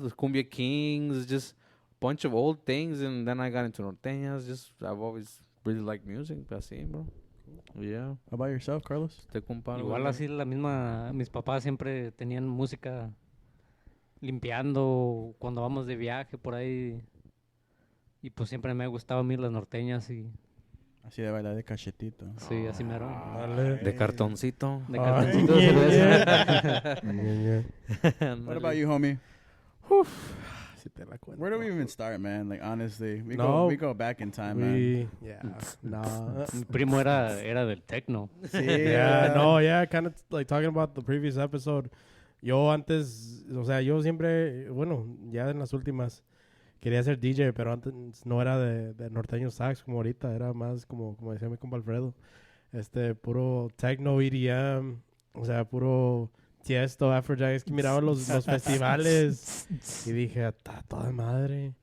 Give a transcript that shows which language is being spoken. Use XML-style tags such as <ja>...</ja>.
<en>The Cumbia Kings, just a bunch of old things, and then I got into norteñas. I've always really liked music,</en> <es>así,</es> <en>bro. Yeah. How about yourself, Carlos?</en> <es>Igual así la misma, mis papás siempre tenían música limpiando cuando vamos de viaje por ahí. Y pues siempre me ha gustado a mí las norteñas y Así de bailar de cachetito. sí, así mero. De cartoncito. De cartoncito de cerveza.</es> <en>What about you, homie?</en> <es>Si te la cuento.</es> <en>Where do we even start, man? Like, honestly, we go back in time, man.</en> <es>Mi primo era del techno.</es> <en>Yeah, kind of like talking about the previous episode.</en> <es>Yo antes, o sea, yo siempre, bueno, ya en las últimas quería ser DJ, pero antes no era de norteño sax como ahorita, era más como decía mi compa Alfredo, puro techno, EDM, o sea, puro Tiesto, Our Djs, que miraba los festivales y dije, está toda madre.</es>